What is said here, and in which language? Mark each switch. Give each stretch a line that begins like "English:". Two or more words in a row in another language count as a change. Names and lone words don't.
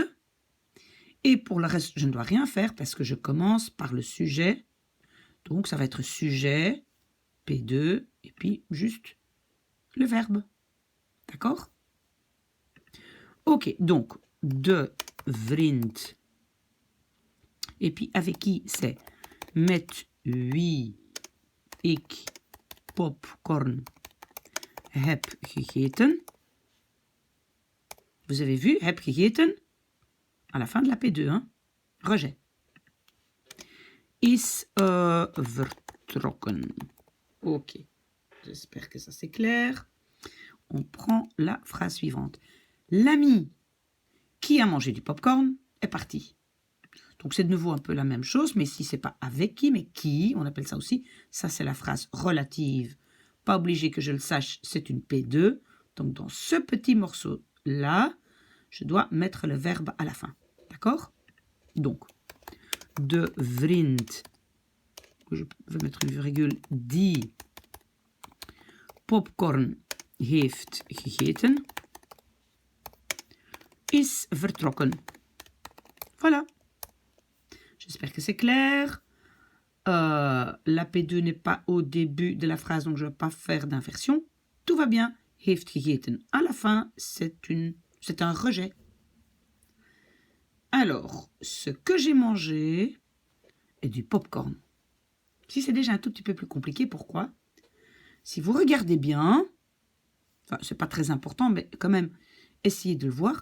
French: Et pour le reste, je ne dois rien faire parce que je commence par le sujet. Donc, ça va être sujet, P2, et puis juste le verbe. D'accord? Ok, donc,
Dutch: de vriend.
French: Et puis, avec qui c'est
Dutch: met wie ik popcorn heb gegeten.
French: Vous avez vu,
Dutch: heb gegeten,
French: à la fin de la P2, hein? Rejet.
Dutch: Is vertrokken.
French: Ok, j'espère que ça c'est clair. On prend la phrase suivante. L'ami qui a mangé du popcorn est parti. Donc c'est de nouveau un peu la même chose, mais ici c'est pas avec qui, mais qui, on appelle ça aussi. Ça c'est la phrase relative. Pas obligé que je le sache, c'est une P2. Donc dans ce petit morceau-là, je dois mettre le verbe à la fin. D'accord? Donc,
Dutch: de vriend,
French: je vais mettre une virgule,
Dutch: die popcorn heeft gegeten, is vertrokken.
French: Voilà. J'espère que c'est clair. La P2 n'est pas au début de la phrase, donc je ne vais pas faire d'inversion. Tout va bien.
Dutch: Heeft gegeten.
French: À la fin, c'est un rejet. Alors, ce que j'ai mangé est du popcorn. Si c'est déjà un tout petit peu plus compliqué, pourquoi? Si vous regardez bien, enfin, c'est pas très important, mais quand même, essayez de le voir.